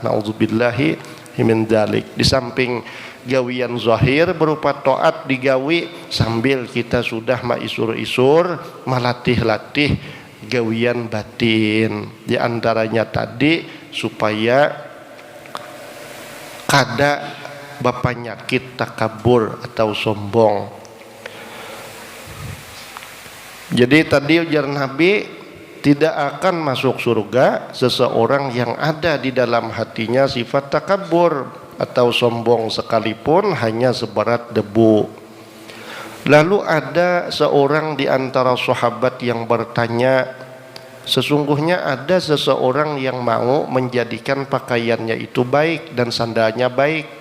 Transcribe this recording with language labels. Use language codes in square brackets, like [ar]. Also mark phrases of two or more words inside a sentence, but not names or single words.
[ar] نعوذ بالله من ذلك. [bjn] Di samping gawian zahir berupa taat digawi, sambil kita sudah maisur-isur melatih-latih gawian batin. Di antaranya tadi supaya kada bapanyakit takabur atau sombong. Jadi tadi ujar Nabi, [id] tidak akan masuk surga seseorang yang ada di dalam hatinya sifat takabur atau sombong sekalipun hanya seberat debu. Lalu ada seorang di antara sahabat yang bertanya, sesungguhnya ada seseorang yang mau menjadikan pakaiannya itu baik dan sandalnya baik.